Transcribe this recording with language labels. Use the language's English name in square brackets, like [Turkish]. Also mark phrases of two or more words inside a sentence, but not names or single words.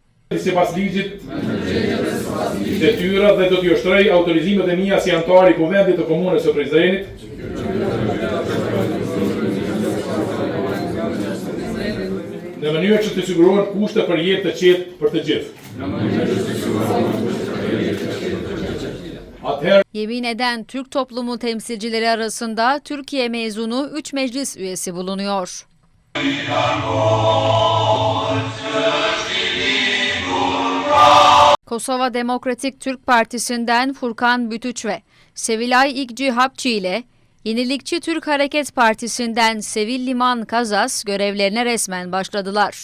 [Albanian] Në mënyrë që të sigurohen kushte për jetë të qetë për të gjithë. [Turkish] Yemin eden Türk toplumu temsilcileri arasında Türkiye mezunu 3 meclis üyesi bulunuyor. Kosova Demokratik Türk Partisi'nden Furkan Bütüç ve Sevilay İgci Hapçı ile Yenilikçi Türk Hareket Partisi'nden Sevil Liman Kazas görevlerine resmen başladılar.